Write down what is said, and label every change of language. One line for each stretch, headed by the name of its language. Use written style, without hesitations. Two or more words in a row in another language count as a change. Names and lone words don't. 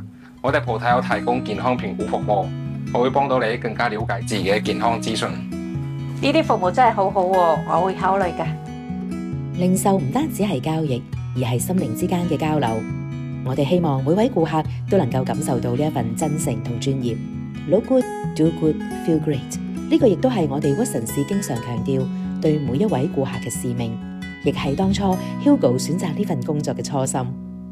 Cantonese: 我哋鋪頭有提供健康評估服務，我會幫到你更加了解自己嘅健康資訊。呢啲服務真係好好喎，我會考慮嘅。零售唔單止係交易，而係心靈之間嘅交流。我哋希望每位顧客都能夠感受到呢一份真誠同專業。
English: Look good, do good, feel great。
Cantonese: 呢個亦都係我哋屈臣氏經常強調對每一位顧客嘅使命，亦係當初 Hugo 選擇呢份工作嘅初心。